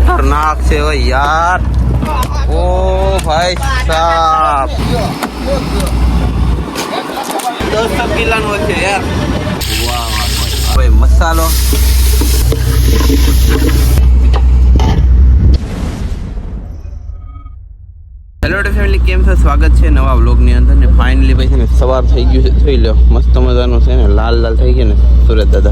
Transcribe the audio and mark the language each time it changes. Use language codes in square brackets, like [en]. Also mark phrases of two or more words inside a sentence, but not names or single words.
[hi] खतरनाक से हो यार। ओ भाई साहब 10 किलो [gu] નો છે યાર। વાહ ભાઈ મસાલો [en] hello family, [gu] કેમ છો? સ્વાગત છે નવા વ્લોગની અંદર ને ફાઇનલી ભાઈ છે ને સવાર થઈ ગયું છે, જોઈ લો મસ્ત મજાનું છે ને, લાલ લાલ થઈ ગયા ને સુરત દાદા।